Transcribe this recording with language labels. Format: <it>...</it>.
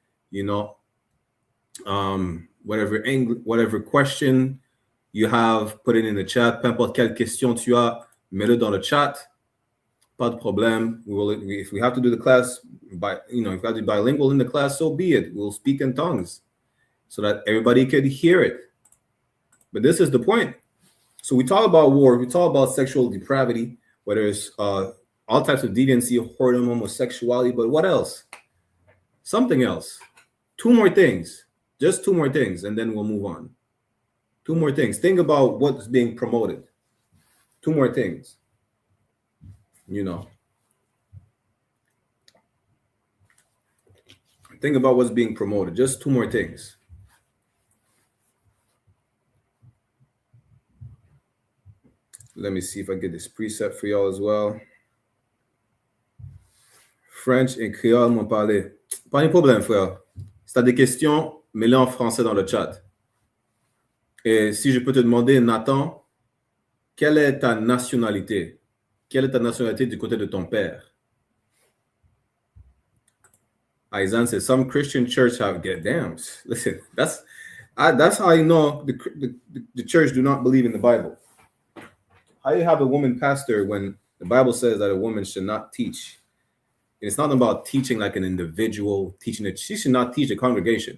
<en>You know, whatever question you have, put it in the chat.</en> <fr>Peu importe quelle question tu as, mets-le dans le chat. Pas de problème.</fr> <en>If we have to do the class if we have to be bilingual in the class, so be it. We'll speak in tongues so that everybody could hear it. But this is the point. So we talk about war, we talk about sexual depravity, whether it's all types of deviancy, whoredom, homosexuality, but what else? Something else. Two more things. Just two more things, and then we'll move on. Two more things. Think about what's being promoted. Two more things. You know. Think about what's being promoted. Just two more things. Let me see if I get this preset for y'all as well.</en> <fr>French et créole m'ont parlé. Pas de problème, frère. Si tu as des questions, mets-les en français dans le chat. Et si je peux te demander, Nathan, quelle est ta nationalité? Quelle est ta nationalité du côté de ton père?</fr> <en>Aisan says, some Christian church have get damn. Listen, that's how you know the church do not believe in the Bible. How do you have a woman pastor when the Bible says that a woman should not teach? And it's not about teaching like an individual, teaching it. She should not teach a congregation.</en>